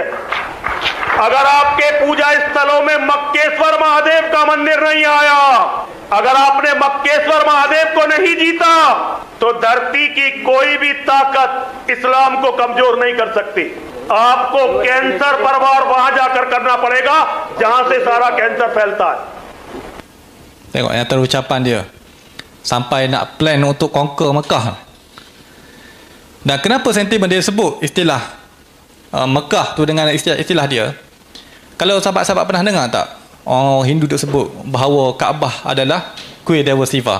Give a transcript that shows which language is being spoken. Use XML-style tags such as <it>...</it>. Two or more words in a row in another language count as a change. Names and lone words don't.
<hi>अगर आपके पूजा स्थलों में मक्केश्वर महादेव का मंदिर नहीं आया, अगर आपने मक्केश्वर महादेव को नहीं जीता, तो धरती की कोई भी ताकत इस्लाम को कमजोर नहीं कर सकती। आपको कैंसर पर वार वहां जाकर करना पड़ेगा जहां से सारा कैंसर फैलता है।</hi> <ms>Tengok yang terucapan dia. Sampai nak plan untuk conquer Mekah. Dan kenapa sentimen dia sebut istilah Mekah tu dengan istilah dia? Kalau sahabat-sahabat pernah dengar tak? Orang Hindu tu sebut bahawa Kaabah adalah kuil Dewa Siva.</ms>